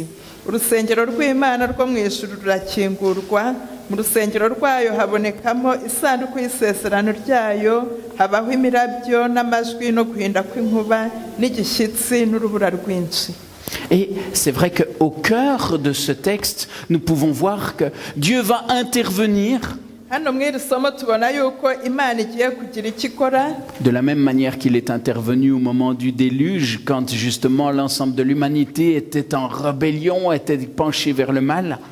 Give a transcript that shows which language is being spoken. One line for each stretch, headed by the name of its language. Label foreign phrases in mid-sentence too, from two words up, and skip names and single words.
Kinyarwanda: Urusengero rw'Imana rwo mu ijuru rurakingurwa, mu rusengero rwayo habonekamo isanduku y'isezerano ryayo, habaho imirabyo n'amajwi no guhinda kw'inkuba n'igishyitsi n'urubura rwinshi.
French: Et c'est vrai qu'au cœur de ce texte, nous pouvons voir que Dieu va intervenir de la même manière qu'il est intervenu au moment du déluge, quand justement l'ensemble de l'humanité était en rébellion, était penché vers le mal.